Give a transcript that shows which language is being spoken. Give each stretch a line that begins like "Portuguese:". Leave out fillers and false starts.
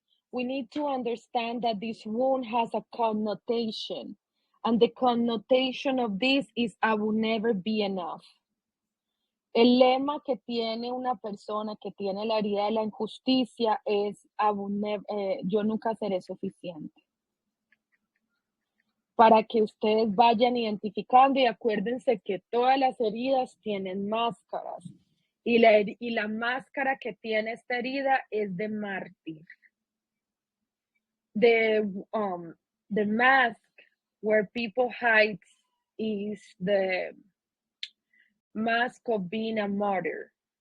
English: We need to understand that this wound has a connotation, and the connotation of this is I will never be enough.
Spanish: El lema que tiene una persona que tiene la herida de la injusticia es yo nunca seré suficiente. para que ustedes vayan identificando y acuérdense que todas las heridas tienen máscaras y la máscara que tiene esta herida es de mártir.
English: The mask where people hide is the mask of being a martyr.